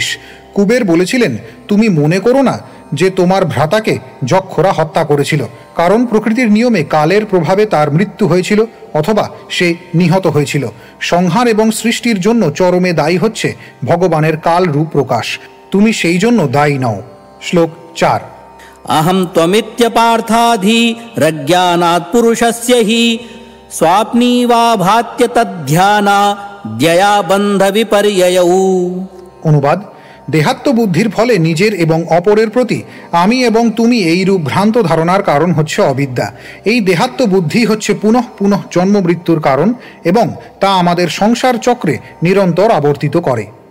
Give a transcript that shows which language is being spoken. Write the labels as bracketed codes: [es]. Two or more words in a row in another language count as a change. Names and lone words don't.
[bn] কুবের বলেছিলেন, তুমি মনে করো না যে তোমার ভ্রাতাকে যক্ষরা হত্যা করেছিল, কারণ প্রকৃতির নিয়মে কালের প্রভাবে তার মৃত্যু হয়েছিল অথবা সে নিহত হয়েছিল। সংহার এবং সৃষ্টির জন্য চরমে দায়ী হচ্ছে ভগবানের কালরূপ প্রকাশ, তুমি সেই জন্য দায়ী নও। শ্লোক 4। [sa] अहं त्वमित्यपार्थाधि रज्ञानात् पुरुषस्य हि स्वाप्नी वा भात्य तद्ध्याना द्यया बन्ध विपर्ययौ। [bn] অনুবাদ: দেহাত্মবুদ্ধির ফলে নিজের এবং অপরের প্রতি আমি এবং তুমি এইরূপ ভ্রান্ত ধারণার কারণ হচ্ছে অবিদ্যা। এই দেহাত্মবুদ্ধি হচ্ছে পুনঃ পুনঃ জন্ম মৃত্যুর কারণ এবং তা আমাদের সংসার চক্রে নিরন্তর আবর্তিত করে।